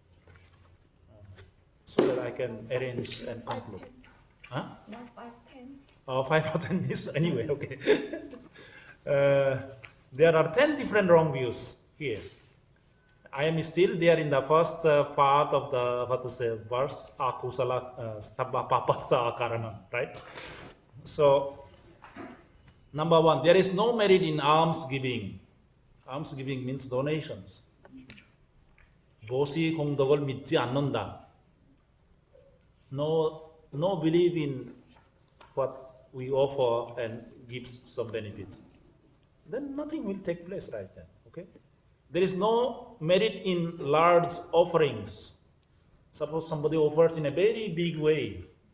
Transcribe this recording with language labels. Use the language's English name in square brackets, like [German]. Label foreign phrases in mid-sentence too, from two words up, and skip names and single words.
[English] So that I can arrange and conclude. Huh? 5 or 10 minutes anyway, okay. There are 10 different wrong views here. I am still there in the first part of the, verse, [Pali] akusala sabba papasa akaranam, [English] right? So, number 1, there is no merit in alms giving. Alms giving means donations. [Korean] 보시 공덕을 믿지 않는다. [English] No belief in what we offer and gives some benefits. Then nothing will take place right then. Okay? There is no merit in large offerings. Suppose somebody offers in a very big way.